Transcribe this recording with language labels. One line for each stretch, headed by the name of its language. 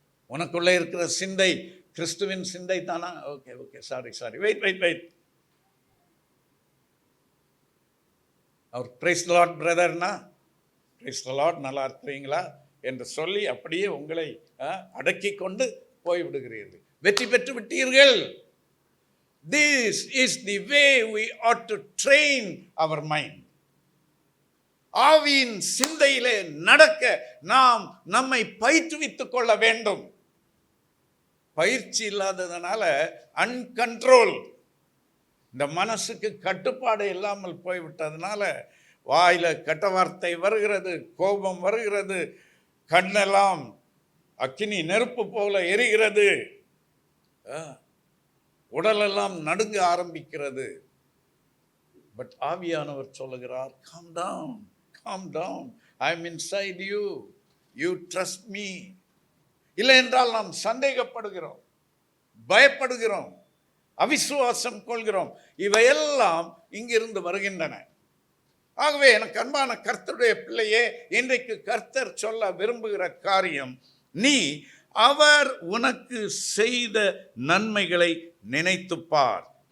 Tamil: உனக்குள்ளே இருக்கிற சிந்தை கிறிஸ்துவின் சிந்தை தானா? Okay okay, sorry, wait. Our praise the Lord பிரதர்னா, praise the Lord, நல்லா இருக்கிறீங்களா என்று சொல்லி அப்படியே உங்களை அடக்கி கொண்டு போய்விடுகிறீர்கள். வெற்றி பெற்று விட்டீர்கள்.
English: This is the way we ought to train our mind.
Tamil: ஆவியின் சிந்தையிலே நடக்க நாம் நம்மை பயிற்றுவித்துக் கொள்ள வேண்டும். பயிற்சி இல்லாததுனால அன்கண்ட்ரோல், இந்த மனசுக்கு கட்டுப்பாடு இல்லாமல் போய்விட்டதுனால வாயில கெட்ட வார்த்தை வருகிறது, கோபம் வருகிறது, கண்ணெல்லாம் அக்கினி நெருப்பு போல எரிகிறது, உடலெல்லாம் நடுங்க ஆரம்பிக்கிறது.
English: but
Tamil: ஆவியானவர் சொல்லுகிறார்,
English: calm down, I am inside you, you trust me.
Tamil: இல்லை என்றால் நாம் சந்தேகப்படுகிறோம், பயப்படுகிறோம். அவிசுவாசம் கொள்கிறோம். இவையெல்லாம் இங்கிருந்து வருகின்றன. ஆகவே எனக்கு அன்பான கர்த்தருடைய பிள்ளையே, இன்றைக்கு கர்த்தர் சொல்ல விரும்புகிற காரியம், நீ அவர் உனக்கு செய்த நன்மைகளை நினைத்துப்பார்.